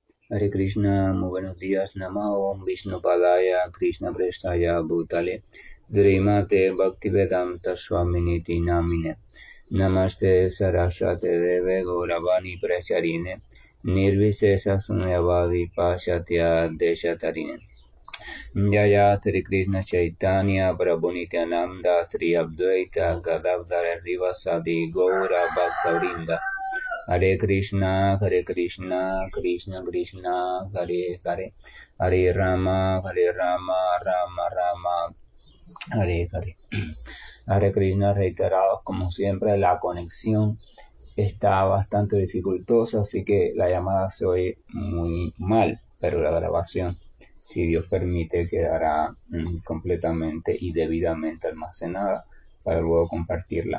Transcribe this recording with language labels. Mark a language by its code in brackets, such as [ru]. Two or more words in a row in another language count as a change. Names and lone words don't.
[es] Hare Krishna, muy buenos días. [sa] नमो विष्णु पादाय, कृष्ण प्रेष्ठाय भूतले, श्रीमते भक्तिवेदान्त स्वामिनिति नामिने, नमस्ते सारस्वते देवे गौरवाणी प्रचारिणे, निर्विशेष शून्यवादि पाश्चात्य देशतारिणे. जय हरे कृष्ण चैतन्य प्रभु नित्यानन्द श्री अद्वैत गदाधर रिवासादि गौर भक्तवृन्द. हरे कृष्ण, कृष्ण कृष्ण, हरे हरे, हरे राम, राम राम, हरे हरे. [es] Hare Krishna, reiterados como siempre, la conexión está bastante dificultosa, así que la llamada se oye muy mal, pero la grabación, si Dios permite, quedará completamente y debidamente almacenada para luego compartirla.